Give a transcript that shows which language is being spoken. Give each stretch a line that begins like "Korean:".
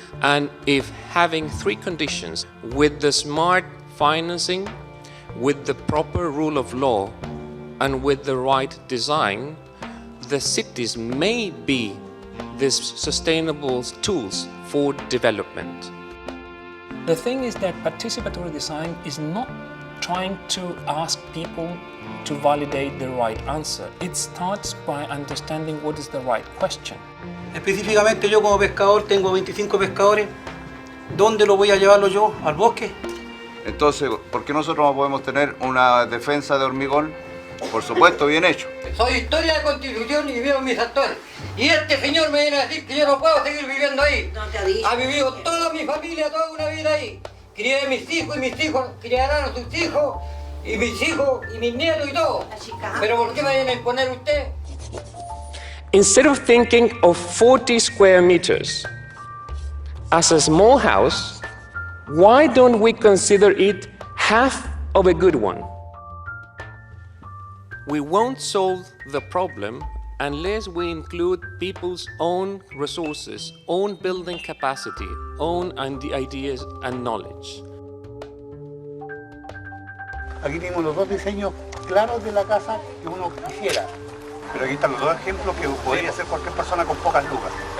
English: And if having three conditions, with the smart financing, with the proper rule of law, and with the right design, the cities may be these sustainable tools for development. The thing is that participatory design is not trying to ask people to validate the right answer. It starts by understanding what is the right question.
Spanish: Específicamente yo como pescador tengo 25 pescadores. ¿Dónde lo voy a llevarlo yo? ¿Al bosque? Entonces, ¿por qué nosotros no podemos tener una defensa de hormigón? Por supuesto, bien hecho. Soy historia de Constitución y vivo en mis actores. Y este señor me viene a decir que yo no puedo seguir viviendo ahí. No te ha dicho. Ha vivido toda mi familia, toda una vida ahí. Crié a mis hijos y mis hijos criarán a sus hijos. Y mis hijos y mis nietos y todo. Pero ¿por qué me viene a imponer usted?
English: Instead of thinking of 40 square meters as a small house, why don't we consider it half of a good one? We won't solve the problem unless we include people's own resources, own building capacity, own ideas and knowledge.
Spanish: Aquí tenemos los dos diseños claros de la casa que uno quisiera. Pero aquí están los dos ejemplos que podría hacer cualquier persona con pocas lucas.